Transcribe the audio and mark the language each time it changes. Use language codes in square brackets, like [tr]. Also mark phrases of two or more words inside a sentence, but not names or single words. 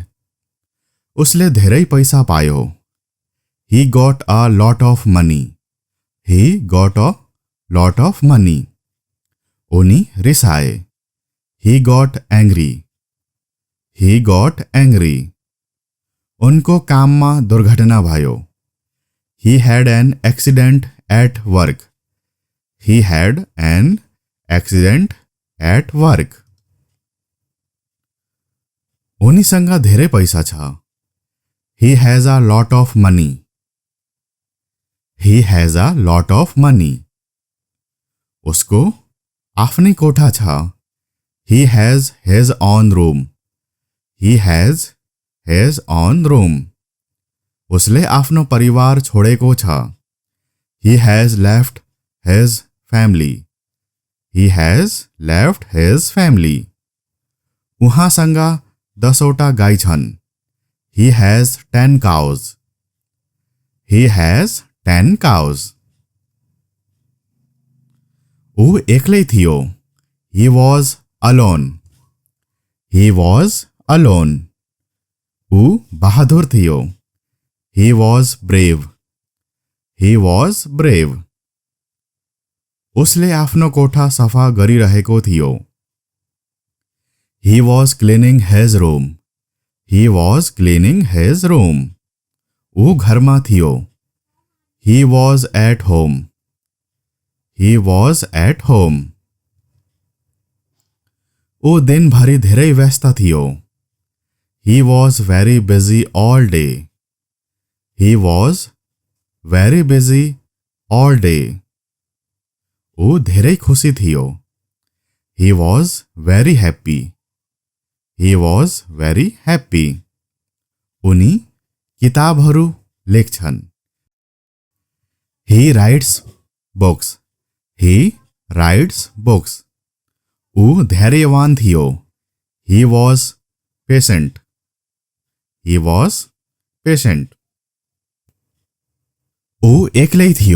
[ne] उसले धेरै पैसा पायो। [en] He got a lot of money. He got a lot of money. [ne] उनी रिसाए। [en] He got angry. He got angry. [ne] उनको काममा दुर्घटना भयो। [en] He had an accident at work. He had an accident at work. [ne] उनीसँग धेरै पैसा छ। [en] He has a lot of money. He has a lot of money. [ne] उसको आफ्नै कोठा छ। [en] He has his own room. He has his own room. [ne] उसले आफ्नो परिवार छोडेको छ। [en] He has left his family. He has left his family. [ne] उहाँसँग 10वटा गाई छन्। [en] He has 10 cows. He has 10 cows. [ne] ऊ एक्लै थियो। [en] He was alone. He was alone. [ne] ऊ बहादुर थियो। [en] He was brave. He was brave. [ne] उसले आफ्नो कोठा सफा गरिरहेको थियो। [en] He was cleaning his room. He was cleaning his room. [ne] ऊ घरमा थियो। [en] He was at home. He was at home. [ne] ऊ दिनभरि धेरै व्यस्त थियो। [en] He was very busy all day. He was very busy all day. [ne] ऊ धेरै खुसी थियो। [en] He was very happy. He was very happy. [ne] उनी किताबहरू लेख्छन्. [en] He writes books. He writes books. [ne] ऊ धैर्यवान थियो. [en] He was patient. He was patient. [ne] ऊ एक्लै थियो.